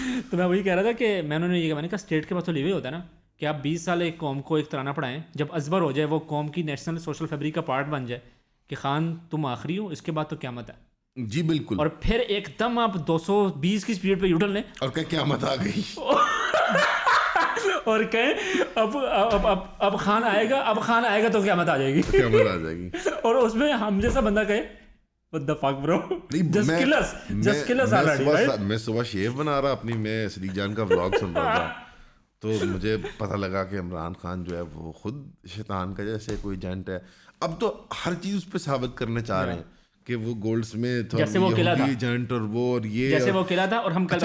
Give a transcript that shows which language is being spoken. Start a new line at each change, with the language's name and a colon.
Urdu: تو میں وہی کہہ رہا تھا کہ میں نے یہ کہا اسٹیٹ کے پاس تو لیوے ہوتا ہے نا کہ آپ 20 سال ایک قوم کو ایک ترانہ پڑھائیں, جب ازبر ہو جائے, وہ قوم کی نیشنل سوشل فیبرک کا پارٹ بن جائے کہ خان تم آخری ہو, اس کے بعد تو قیامت ہے. جی بالکل. اور پھر ایک دم آپ 220 کی اسپیڈ پہ یوٹرن لیں اور کہ قیامت آ گئی اور کہیں اب خان آئے گا تو قیامت آ جائے گی. قیامت آ جائے گی. اور اس میں ہم جیسا بندہ کہے
English: what the fuck bro, just kill us already.
Urdu: میں صبح شیف بنا رہا اپنی, میں صدیق جان کا ولاگ سن رہا تھا, تو مجھے پتہ لگا کہ عمران خان جو ہے وہ خود شیطان کا جیسے کوئی ایجنٹ ہے. اب تو ہر چیز اس پہ ثابت کرنے چاہ رہے ہیں کہ وہ گولڈ سمتھ اور ایجنٹ اور وہ اور یہ, جیسے وہ قلعہ تھا. اور ہم کل